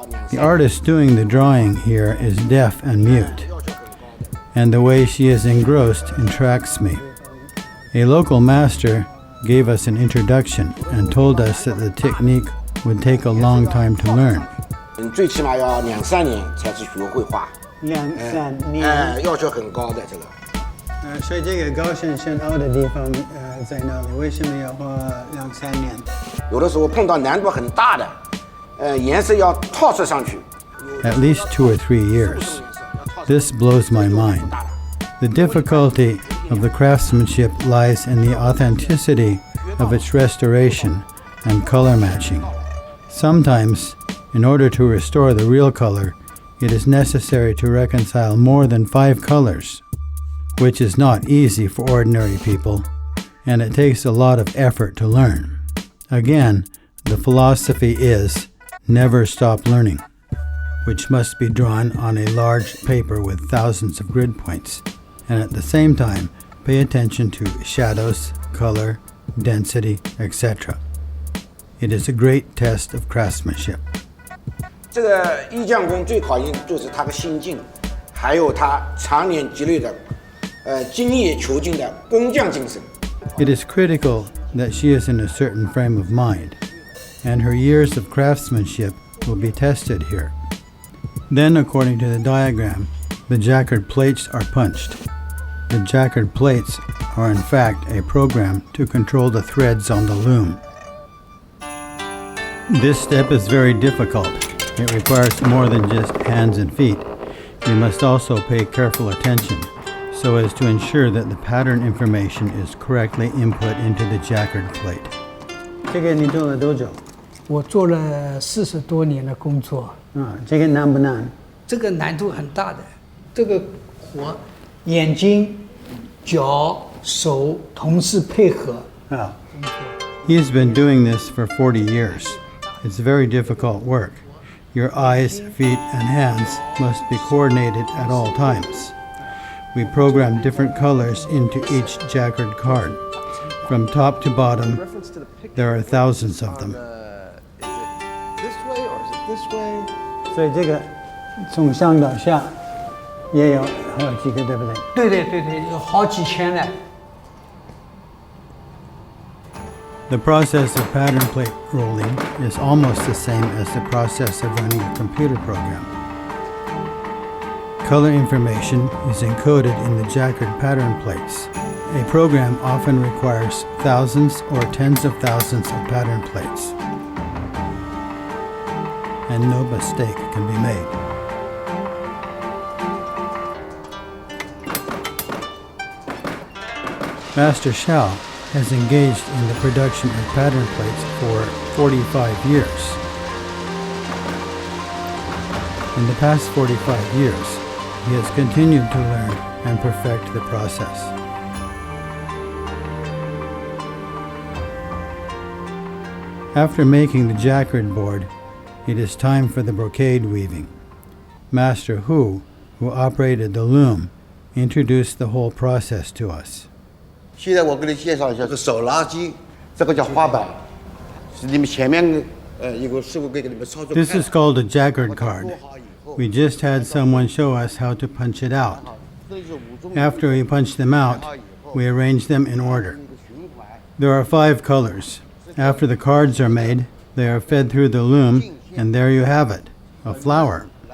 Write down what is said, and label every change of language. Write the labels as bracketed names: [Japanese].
[English] The artist doing the drawing here is deaf and mute, and the way she is engrossed entracts me. A local master gave us an introduction and told us that the technique would take a long time to learn. [Chinese] 最起码要2-3年才是学会画。2-3年。要求很高的这个。所以这个高深深凹的地方，在那里为什么要花2-3年？有的时候碰到难度很大的，颜色要套色上去。 [English] At least 2 or 3 years. This blows my mind. The difficulty of the craftsmanship lies in the authenticity of its restoration and color matching. Sometimes, in order to restore the real color, it is necessary to reconcile more than 5 colors, which is not easy for ordinary people, and it takes a lot of effort to learn. Again, the philosophy is never stop learning, which must be drawn on a large paper with thousands of grid points, and at the same time pay attention to shadows, color, density, etc. It is a great test of craftsmanship. [Chinese] 这个艺匠工最考验就是他的心境，还有他常年积累的精益求精的工匠精神。 [English] It is critical that she is in a certain frame of mind, and her years of craftsmanship will be tested here. Then, according to the diagram, the jacquard plates are punched. The jacquard plates are in fact a program to control the threads on the loom. This step is very difficult. It requires more than just hands and feet. You must also pay careful attention so as to ensure that the pattern information is correctly input into the jacquard plate. [Chinese] 这个你做了多久？我做了40多年的工作。这个难不难？这个难度很大的，这个活，眼睛、脚、手同时配合。 [English] He's been doing this for 40 years. It's very difficult work. Your eyes, feet, and hands must be coordinated at all times. We program different colors into each jacquard card. From top to bottom, there are thousands of them. Is it this way or is it this way? [Chinese] 所以这个从上到下也有好几个，对不对？对对对对，有好几千呢。 [English] The process of pattern plate rolling is almost the same as the process of running a computer program. Color information is encoded in the jacquard pattern plates. A program often requires thousands or tens of thousands of pattern plates, and no mistake can be made. Master Xiao has engaged in the production of pattern plates for 45 years. In the past 45 years, he has continued to learn and perfect the process. After making the jacquard board, it is time for the brocade weaving. Master Hu, who operated the loom, introduced the whole process to us. [Chinese] 现在我给你介绍一下，这手拉机，这个叫花板，是你们前面有个师傅给你们操作。 [English] This is called a jacquard card. We just had someone show us how to punch it out. After we punch them out, we arrange them in order. There are 5 colors. After the cards are made, they are fed through the loom, and there you have it, a flower.